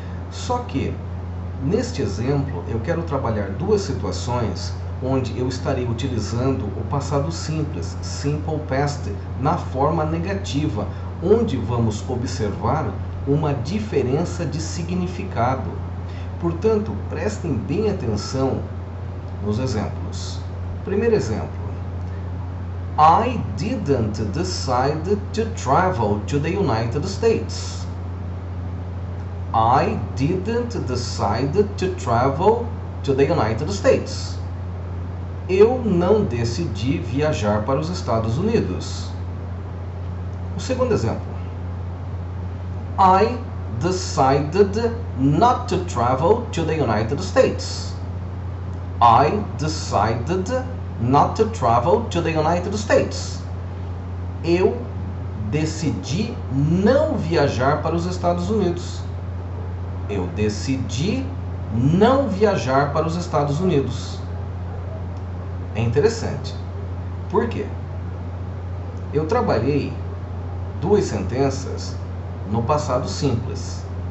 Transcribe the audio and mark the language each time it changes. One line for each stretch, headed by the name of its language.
Portuguese: Só que, neste exemplo, eu quero trabalhar duas situações onde eu estarei utilizando o passado simples, simple past, na forma negativa, onde vamos observar uma diferença de significado. Portanto, prestem bem atenção nos exemplos. Primeiro exemplo.
English: I didn't decide to travel to the United States. I didn't decide to travel to the United States.
Portuguese: Eu não decidi viajar para os Estados Unidos. O segundo exemplo.
English: I decided not to travel to the United States. I decided not to travel to the United States.
Portuguese: Eu decidi não viajar para os Estados Unidos. Eu decidi não viajar para os Estados Unidos. É interessante. Por quê? Eu trabalhei duas sentenças no passado simples.